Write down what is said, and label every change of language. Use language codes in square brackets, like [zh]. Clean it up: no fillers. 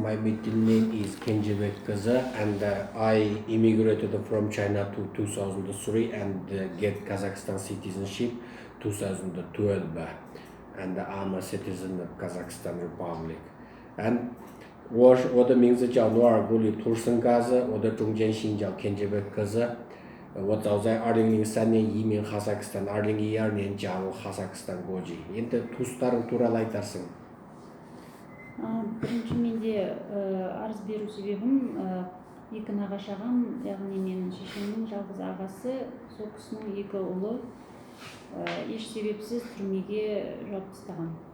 [en] My middle name is Kenjebek Kaza, and I immigrated from China to 2003 and get Kazakhstan citizenship 2012, and I'm a citizen of Kazakhstan Republic. [zh] And 我的名字叫努尔古里图森嘎子，我的中间姓叫 Kenjebek Kaza。我早在2003年移民哈萨克斯坦，2012年加入哈萨克斯坦国籍。 [kk] енді туыстарың туралы айтарсың. Бірінші менде арыз беру себебім екі нағашы ағам, яғни менің шешемнің жалғыз ағасы, сол кісінің екі ұлы еш себепсіз түрмеге жауып тастаған.